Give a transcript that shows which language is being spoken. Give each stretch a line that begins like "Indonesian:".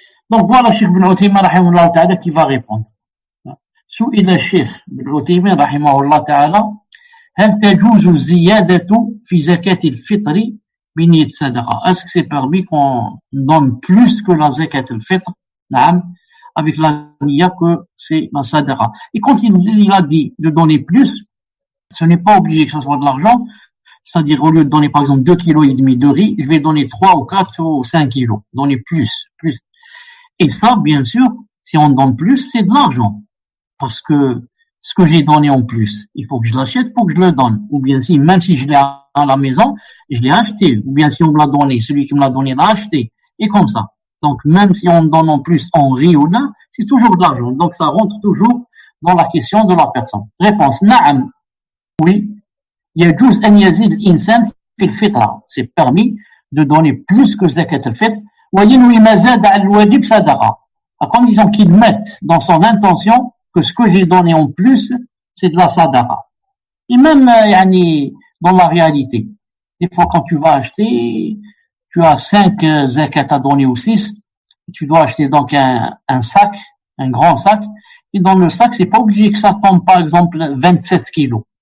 French: Donc voilà Cheikh Ben Uthaymin rahimahullah ta'ala qui va répondre.
Arabic: سئل الشيخ بن عثيمين رحمه الله تعالى هل تجوز الزيادة في زكاة الفطر بنية صدقة?
French: Est-ce que c'est permis qu'on donne plus que la zakat al-fitr? Naam, avec la niya que c'est la sadaqa. Et quand il a dit de donner plus, ce n'est pas obligé que ce soit de l'argent. C'est-à-dire, au lieu de donner, par exemple, 2,5 kg de riz, je vais donner 3 ou 4 ou 5 kilos. Donner plus. Et ça, bien sûr, si on donne plus, c'est de l'argent. Parce que ce que j'ai donné en plus. Il faut que je l'achète pour que je le donne. Ou bien si, même si je l'ai à la maison, je l'ai acheté. Ou bien si on me l'a donné, celui qui me l'a donné l'a acheté. Et comme ça. Donc, même si on donne en plus en riz ou là, c'est toujours de l'argent. Donc, ça rentre toujours dans la question de la personne. Réponse, na'am. Oui.
Arabic: يجوز أن يزيد الإنسان في الفطرة.
French: C'est permis de donner plus que zakat al-fitr.
Arabic: وينوي ما زاد على الواجب صدقة.
French: À condition qu'il mette dans son intention que ce que j'ai donné en plus, c'est de la sadaqa. Et même, dans la réalité, des fois quand tu vas acheter, tu as 5 zakat à donner ou 6, tu dois acheter donc un sac, un grand sac, et dans le sac, c'est pas obligé que ça tombe par exemple 27 kilos.